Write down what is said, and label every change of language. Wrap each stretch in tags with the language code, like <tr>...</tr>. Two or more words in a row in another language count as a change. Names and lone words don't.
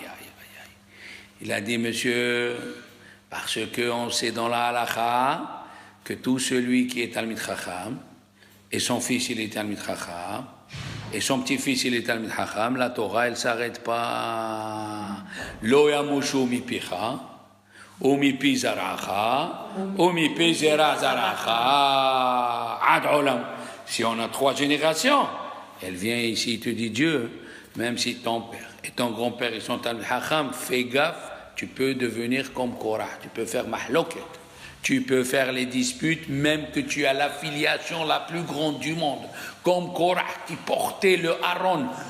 <fr>Il a dit, monsieur, parce qu'on sait dans la halakha que tout celui qui est</fr> <he>תלמיד חכם,</he> <fr>et son fils il est</fr> <he>תלמיד חכם,</he> <fr>et son petit-fils il est</fr> <he>תלמיד חכם,</he> <fr>la Torah elle ne s'arrête pas.</fr> <he>לא ימושו מפיך, ומפי זרעך, ומפי זרע זרעך, עד עולם.</he> <fr>Si on a 3 générations, elle vient ici, il te dit Dieu, même si ton père et ton grand-père ils sont Talmid Chacham, fais gaffe, tu peux devenir comme Korah, tu peux faire mahloket, tu peux faire les disputes, même que tu as l'affiliation la plus grande du monde, comme Korah qui portait le Aaron,</fr>